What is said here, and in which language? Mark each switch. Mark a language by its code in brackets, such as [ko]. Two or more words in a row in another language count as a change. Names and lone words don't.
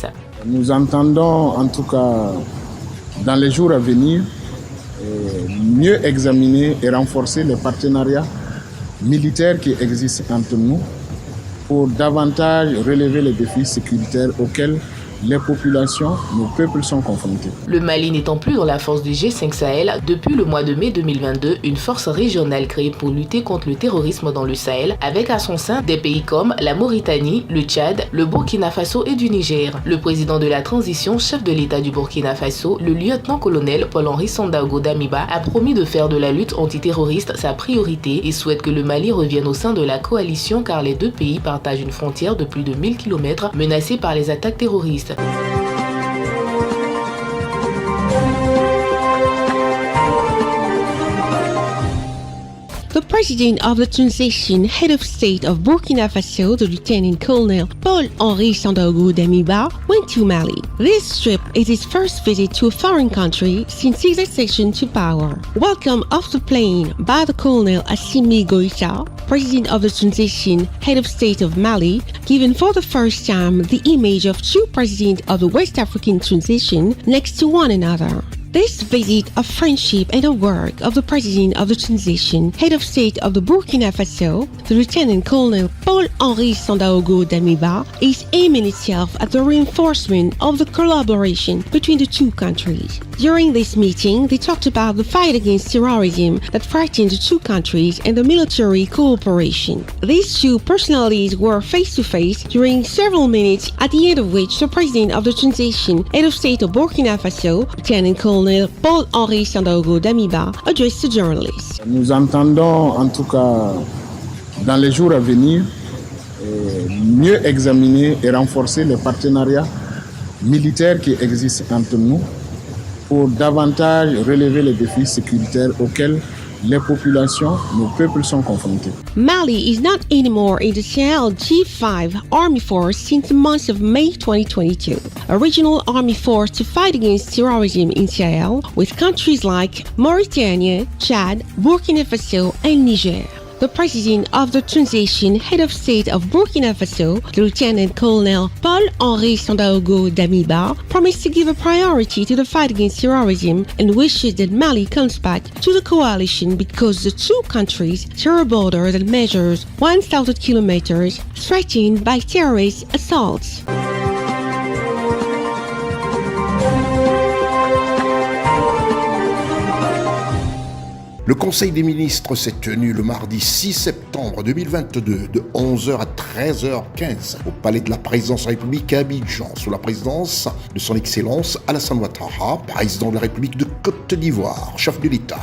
[fr] Nous entendons en tout cas dans les jours à venir mieux examiner et renforcer les partenariats militaires qui existent entre nous pour davantage relever les défis sécuritaires auxquels les populations, nos peuples sont confrontés. Le Mali n'étant plus dans la force du G5 Sahel, depuis le mois de mai 2022, une force régionale créée pour lutter contre le terrorisme dans le Sahel, avec à son sein des pays comme la Mauritanie, le Tchad, le Burkina Faso et du Niger. Le président de la transition, chef de l'État du Burkina Faso, le lieutenant-colonel Paul-Henri Sandaogo Damiba, a promis de faire de la lutte antiterroriste sa priorité et souhaite que le Mali revienne au sein de la coalition car les deux pays partagent une frontière de plus de 1000 km menacée par les attaques terroristes. [en] The president of the transition head of state of Burkina Faso, the Lieutenant Colonel Paul-Henri Sandaogo Damiba, went to Mali. This trip is his first visit to a foreign country since his accession to power. Welcome off the plane by the Colonel Assimi Goïta, president of the transition head of state of Mali, given for the first time the image of two presidents of the West African transition next to one another. This visit of friendship and of work of the President of the Transition, Head of State of the Burkina Faso, the Lieutenant Colonel Paul-Henri Sandaogo Damiba, is aiming itself at the reinforcement of the collaboration between the two countries. During this meeting, they talked about the fight against terrorism that frightens the two countries and the military cooperation. These two personalities were face-to-face during several minutes, at the end of which the President of the Transition, Head of State of Burkina Faso, Lieutenant Colonel Colonel Paul-Henri Sandaogo Damiba addressed the journalists. [fr] Nous entendons en tout cas dans les jours à venir mieux examiner et renforcer les partenariats militaires qui existent entre nous pour davantage relever les défis sécuritaires auxquels les populations, nos peuples sont confrontés. [en] Mali is not anymore in the Sahel G5 Army Force since the month of May 2022, a regional army force to fight against terrorism in Sahel with countries like Mauritania, Chad, Burkina Faso, and Niger. The president of the transition head of state of Burkina Faso, Lieutenant Colonel Paul-Henri Sandaogo Damiba, promised to give a priority to the fight against terrorism and wishes that Mali comes back to the coalition because the two countries share a border that measures 1,000 kilometers, threatened by terrorist assaults. [fr] Le Conseil des ministres s'est tenu le mardi 6 septembre 2022 de 11h à 13h15 au Palais de la Présidence de la République à Abidjan, sous la présidence de son Excellence Alassane Ouattara, président de la République de Côte d'Ivoire, chef de l'État.